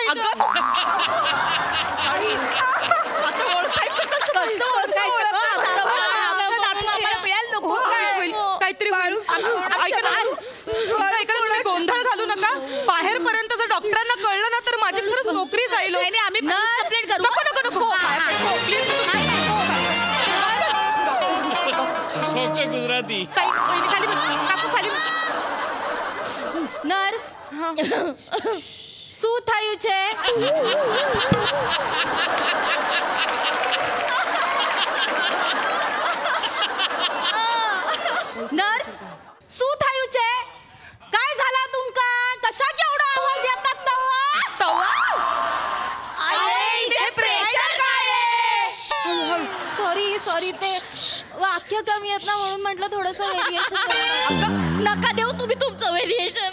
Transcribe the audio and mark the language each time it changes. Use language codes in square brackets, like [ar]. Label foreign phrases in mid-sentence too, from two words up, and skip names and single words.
[mr] आता ओळखायचं कसं काहीतरी गोंधळ घालू नका. बाहेरपर्यंत जर डॉक्टरांना कळलं ना तर माझी खरंच नोकरी जाईल. आम्ही कंप्लेंट करू. नको नको गुजराती. खाली बस. [gu] નર્સ શું થયું છે? નર્સ શું થયું છે? [kok] काय झाला तुमका? [mr] कशा केवढा आवाज येतात तवा? अरे इथे प्रेशर काय आहे? सॉरी ते वाक्य कमी आहेत ना म्हणून म्हटलं थोडंसं व्हेरिएशन. नका देऊ तुम्ही तुमचं व्हेरिएशन.